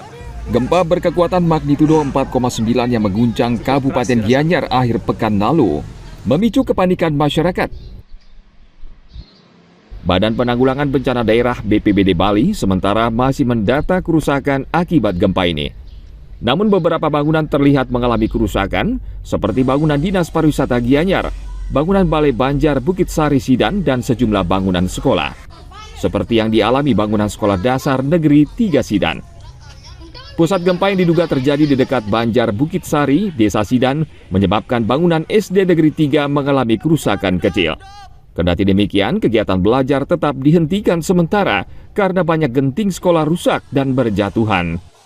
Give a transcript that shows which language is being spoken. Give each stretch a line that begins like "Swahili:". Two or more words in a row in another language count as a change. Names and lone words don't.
Indonesian: Gempa berkekuatan magnitudo 4,9 yang mengguncang Kabupaten Gianyar akhir pekan lalu memicu kepanikan masyarakat. Badan Penanggulangan Bencana Daerah BPBD Bali sementara masih mendata kerusakan akibat gempa ini. Namun beberapa bangunan terlihat mengalami kerusakan seperti bangunan Dinas Pariwisata Gianyar, bangunan Balai Banjar Bukit Sari Sidan, dan sejumlah bangunan sekolah. Seperti yang dialami bangunan Sekolah Dasar Negeri 3 Sidan. Pusat gempa yang diduga terjadi di dekat Banjar Bukit Sari, Desa Sidan, menyebabkan bangunan SD Negeri 3 mengalami kerusakan kecil. Kendati demikian, kegiatan belajar tetap dihentikan sementara karena banyak genting sekolah rusak dan berjatuhan.